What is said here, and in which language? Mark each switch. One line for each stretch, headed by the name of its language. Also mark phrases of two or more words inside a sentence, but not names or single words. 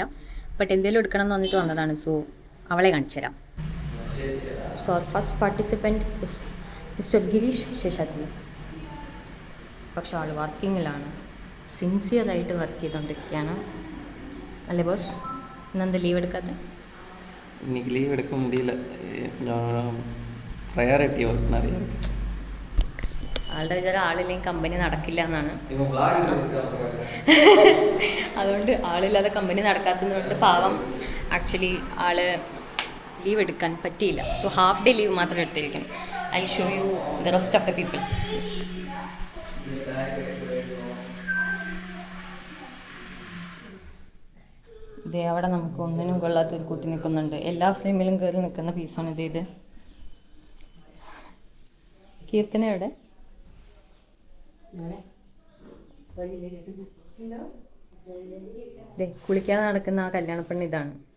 Malayalam: ബട്ട് എന്തെങ്കിലും എടുക്കണം എന്ന് വന്നിട്ട് വന്നതാണ്. സോ അവളെ കാണിച്ചു തരാം.
English: so our first participant is Mister ഗിരീഷ് ശേഷാദ്രി.
Malayalam: പക്ഷെ ആൾ വർക്കിങ്ങിലാണ്, സിൻസിയറായിട്ട് വർക്ക് ചെയ്തുകൊണ്ടിരിക്കുകയാണ്. അല്ലേ ബോസ്? ഇന്നെന്താ ലീവ് എടുക്കാത്ത?
Tamil: இன்னைக்கு லீவ் எடுக்க முடியல, கொஞ்சம்
English: priority work
Tamil: நிறைய இருக்குது.
Malayalam: ആളുടെ വിചാരം ആളില്ലെങ്കിൽ കമ്പനി നടക്കില്ല എന്നാണ്. അതുകൊണ്ട് ആളില്ലാതെ കമ്പനി നടക്കാത്തതുകൊണ്ട് പാവം ആക്ച്വലി ആള് ലീവ് എടുക്കാൻ പറ്റിയില്ല. സോ
English: half day leave
Malayalam: മാത്രം എടുത്തിരിക്കണം.
English: I show you the rest of the people.
Malayalam: ഇതേ അവിടെ നമുക്ക് ഒന്നിനും കൊള്ളാത്തൊരു കുട്ടി നിൽക്കുന്നുണ്ട്. എല്ലാ ഫ്രെയിമിലും കയറി നിൽക്കുന്ന പീസാണ് ഇത്. കീർത്തന എവിടെ? കുളിക്കാതെ നടക്കുന്ന ആ കല്യാണപ്പെണ്ണ് ഇതാണ്.